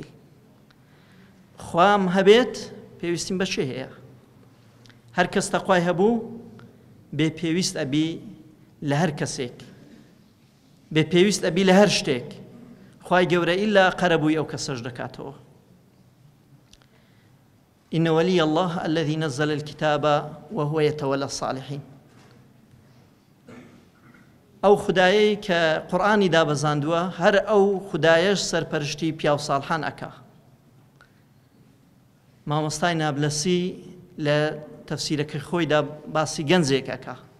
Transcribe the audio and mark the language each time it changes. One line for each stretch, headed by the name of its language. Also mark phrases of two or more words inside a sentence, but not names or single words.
Central Kurdish: خوام هەبێت پێویستیم بە چێ هەیە؟ هەر کەس تەقوای هەبوو بێ پێویست ئەبی لە هەر کەسێک، بێ پێویست ئەبی لە هەر شتێک. خوای گەورە ئیلا قەرەبووی ئەو کەسەش دەکاتەوە.
Arabic: إن ولي الله الذي نزل الكتاب وهو يتولى الصالحين.
Central Kurdish: ئەو خودایی کە قورئانی دابەزاندووە هەر ئەو خودایەش سەرپەرشتی پیا و ساڵحان ئەکا. مامۆستای نابلەسی لە تەفسیرەکەی خۆیدا باسی گەنجێک ئەکا.